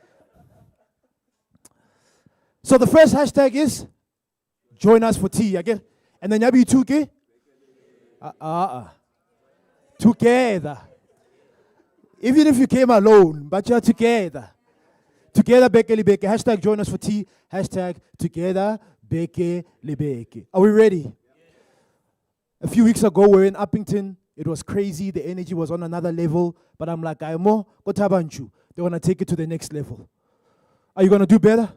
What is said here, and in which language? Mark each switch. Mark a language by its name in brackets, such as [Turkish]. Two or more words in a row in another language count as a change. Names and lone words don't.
[English] So the first hashtag is, join us for tea, again. And then yabi2 ke? Together. Even if you came alone, but you're together. Together, [Southern Sotho] beke libeke. [English] Hashtag join us for tea. Hashtag together, [Southern Sotho] beke libeke. [English] Are we ready? A few weeks ago, we were in Uppington. It was crazy. The energy was on another level. But I'm like, Aimo, go Thaba Nchu. They want to take it to the next level. Are you going to do better?